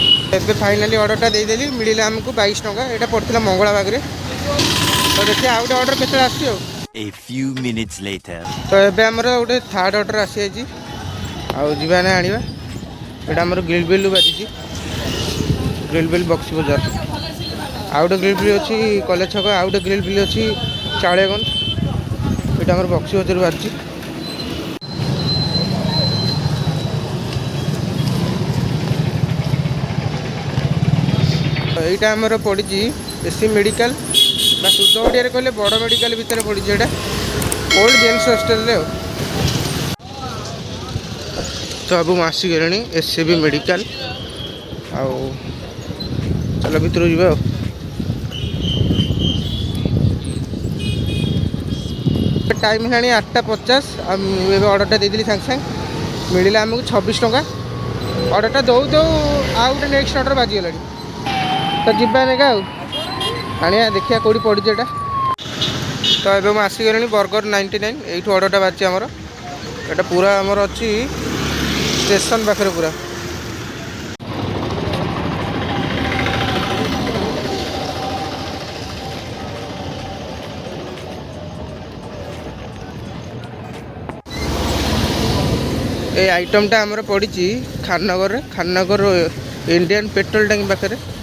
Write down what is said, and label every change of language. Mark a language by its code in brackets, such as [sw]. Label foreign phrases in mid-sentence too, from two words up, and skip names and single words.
[or] ଏବେ ଫାଇନାଲି ଅର୍ଡ଼ରଟା ଦେଇଦେଲି, ମିଳିଲା ଆମକୁ 22 ଟଙ୍କା। ଏଇଟା ପଡ଼ିଥିଲା ମଙ୍ଗଳା ବାଗରେ। ତ ଦେଖିବା ଆଉ ଗୋଟେ ଅର୍ଡ଼ର କେତେବେଳେ ଆସୁଛି ଆଉ। [en] A few minutes later. [or] ତ ଏବେ ଆମର ଗୋଟେ [en] third order [or] ଆସିଯାଇଛି, ଆଉ ଯିବା ନା ଆଣିବା। ଏଇଟା ଆମର ଗ୍ରିଲ୍ ବିଲ୍ ବାଜିଛି, ଗ୍ରିଲ୍ ବିଲ୍ ବକ୍ସି ବଜାର। ଆଉ ଗୋଟେ ଗ୍ରିଲ୍ ବିଲ୍ ଅଛି କଲେଜ ଛକ, ଆଉ ଗୋଟେ ଗ୍ରିଲ୍ ବିଲ୍ ଅଛି ଚାଳିଆଗଞ୍ଜ। ଏଇଟା ଆମର ବକ୍ସି ବଜାର ବାଜିଛି। ଏଇଟା ଆମର ପଡ଼ିଛି ଏସି ମେଡିକାଲ ବା ଶୁଦ୍ଧ ଓଡ଼ିଆରେ କହିଲେ ବଡ଼ ମେଡିକାଲ ଭିତରେ ପଡ଼ିଛି। এটা [en] old gents hostel. [or] ତ ଆବୁ ଆସିଗଲେ ଏସସିବି ମେଡିକାଲ। ଆଉ ଚାଲ ଭିତର ଯା। ଟାଇମ ହେଲାଣି 8:50। ଏବେ ଅର୍ଡରଟା ଦେଇ ସାଙ୍ଗେ ସାଙ୍ଗେ ମିଳିଲା ଆମି 26 ଟଙ୍କା। ଅର୍ଡରଟା ଦଉ ଦଉ ଆଉ ଗୋଟେ [en] next order [or] বাজিগলানি। তো ଯିବା ନେକା ଆଉ ଆଣିବା, ଦେଖିବା କେଉଁଠି ପଡ଼ିଛି ଏଇଟା। ତ ଏବେ ମୁଁ ଆସିଗଲିଣି ବର୍ଗର 99। ଏଇଠୁ ଅର୍ଡ଼ରଟା ବାଜିଛି ଆମର। ଏଇଟା ପୁରା ଆମର ଅଛି ଷ୍ଟେସନ୍ ପାଖରେ ପୁରା। এই ଆଇଟମ୍ଟା ଆମର ପଡ଼ିଛି ଖାନନଗରରେ, ଖାନନଗର ଇଣ୍ଡିଆନ୍ ପେଟ୍ରୋଲ ଟାଙ୍କି ପାଖରେ।